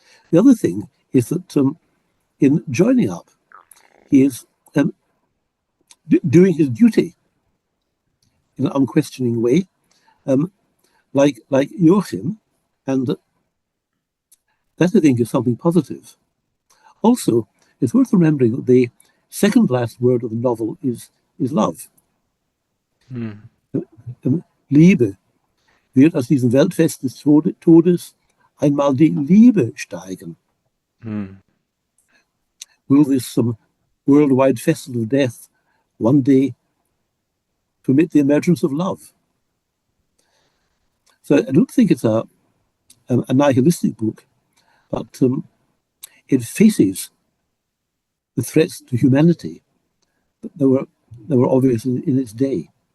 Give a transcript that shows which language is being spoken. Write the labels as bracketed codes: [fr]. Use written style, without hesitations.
[en] The other thing is that in joining up, he is doing his duty in an unquestioning way, like Joachim, and that I think is something positive. Also, it's worth remembering that the second last word of the novel is love. [de] Liebe wird aus diesem Weltfest des Todes einmal die Liebe steigen. [en] Will this worldwide festival of death one day permit the emergence of love? So I don't think it's a nihilistic book, but it faces the threats to humanity that were obvious in its day.